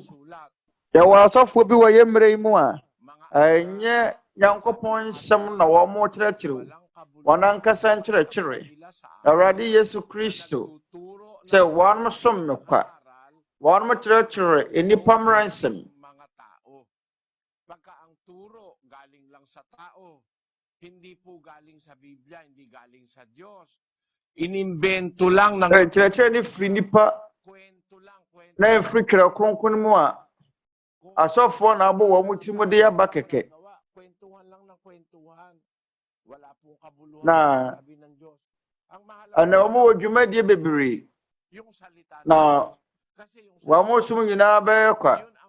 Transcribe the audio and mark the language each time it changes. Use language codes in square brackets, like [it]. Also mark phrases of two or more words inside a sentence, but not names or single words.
[ak] Yɛwɔ asɔfoɔ bi wɔ yɛ mmerɛ yi mu a ɛnyɛ Nyankopɔn nsɛm na wɔn mo kyerɛkyerɛ. Wɔn ankasa nkyerɛkyerɛ. Awurade Yesu Kristo sɛ wɔn som me kwa. Wɔn mo kyerɛkyerɛ nnipa mmara nsɛm. [tl] Pagka ang turo galing lang sa tao, hindi po galing sa Biblia, hindi galing sa Diyos. Inimbento lang ng [ak] kyerɛkyerɛ ne firi nnipa na ɛmfiri Twerɛ Kronkron mu a asɔfoɔ na abɔ wɔn mo ti mu de yɛba kɛkɛ. Na ɛna wɔn wɔ dwumadie bebree na wɔn mo som nyinaa bɛyɛ kwa.